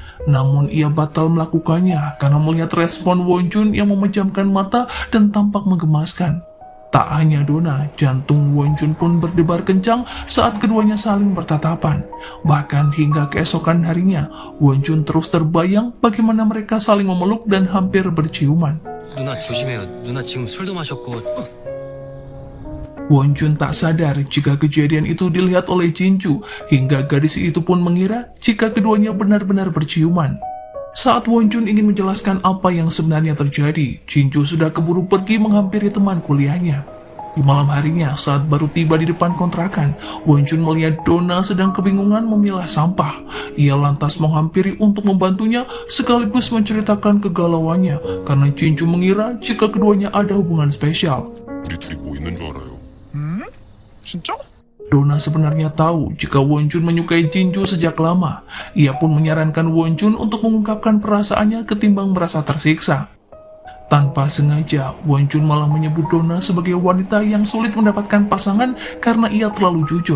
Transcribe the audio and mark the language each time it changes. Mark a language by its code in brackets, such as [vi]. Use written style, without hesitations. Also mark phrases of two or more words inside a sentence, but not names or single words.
[id] Namun ia batal melakukannya karena melihat respon Wonjun yang memejamkan mata dan tampak menggemaskan. Tak hanya Donna, jantung Wonjun pun berdebar kencang saat keduanya saling bertatapan. Bahkan hingga keesokan harinya, Wonjun terus terbayang bagaimana mereka saling memeluk dan hampir berciuman. [ko] 누나 조심해요. 누나 지금 술도 마셨고. [id] Wonjun tak sadar jika kejadian itu dilihat oleh Jinju, hingga gadis itu pun mengira jika keduanya benar-benar berciuman. Saat Wonjun ingin menjelaskan apa yang sebenarnya terjadi, Jinju sudah keburu pergi menghampiri teman kuliahnya. Di malam harinya, saat baru tiba di depan kontrakan, Wonjun melihat Donna sedang kebingungan memilah sampah. Ia lantas menghampiri untuk membantunya sekaligus menceritakan kegalauannya karena Jinju mengira jika keduanya ada hubungan spesial. [ko] 우리 둘이 뭐 있는 줄 알아요. 진짜? [id] Donna sebenarnya tahu jika Wonjun menyukai Jinju sejak lama. Ia pun menyarankan Wonjun untuk mengungkapkan perasaannya ketimbang merasa tersiksa. Tanpa sengaja, Wonjun malah menyebut Donna sebagai wanita yang sulit mendapatkan pasangan karena ia terlalu jujur.